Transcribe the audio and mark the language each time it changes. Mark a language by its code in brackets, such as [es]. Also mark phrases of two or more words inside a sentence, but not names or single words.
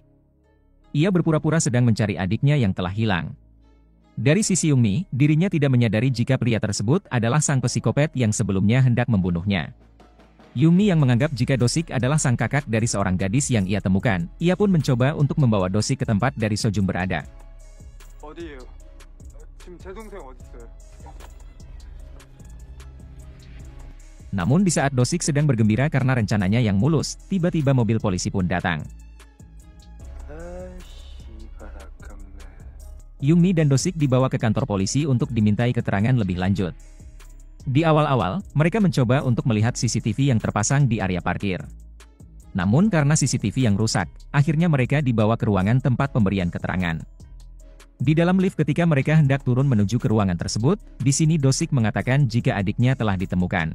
[id] Ia berpura-pura sedang mencari adiknya yang telah hilang. Dari sisi Yumi, dirinya tidak menyadari jika pria tersebut adalah sang psikopat yang sebelumnya hendak membunuhnya. Yumi yang menganggap jika Dosik adalah sang kakak dari seorang gadis yang ia temukan, ia pun mencoba untuk membawa Dosik ke tempat dari Sojung berada. [ko] 어디에요? 지금 제 동생 어디 있어요? [id] Namun di saat Dosik sedang bergembira karena rencananya yang mulus, tiba-tiba mobil polisi pun datang. [ko] 씨발 아깝네. [id] Yumi dan Dosik dibawa ke kantor polisi untuk dimintai keterangan lebih lanjut. Di awal-awal, mereka mencoba untuk melihat CCTV yang terpasang di area parkir. Namun karena CCTV yang rusak, akhirnya mereka dibawa ke ruangan tempat pemberian keterangan. Di dalam lift ketika mereka hendak turun menuju ke ruangan tersebut, di sini Dosik mengatakan jika adiknya telah ditemukan.